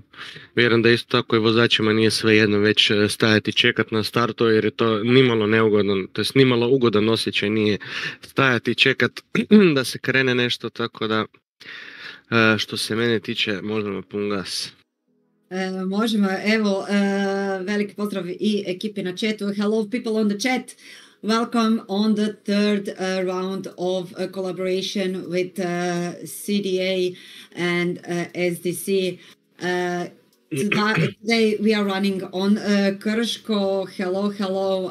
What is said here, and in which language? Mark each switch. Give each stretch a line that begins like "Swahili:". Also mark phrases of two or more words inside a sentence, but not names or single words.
Croatian: Vjerujem da isto tako i vozačima nije svejedno već stajati i čekati na startu, jer je to nimalo neugodan, to jest nimalo ugodan osjećaj nije stajati i čekati da se krene nešto, tako da što se mene tiče možemo pun gas. Možemo, evo, veliki pozdrav i ekipi na chatu.
English: Hello people on the chat. Welcome on the third round of collaboration with CDA and SDC. Today we are running on Krško. Hello.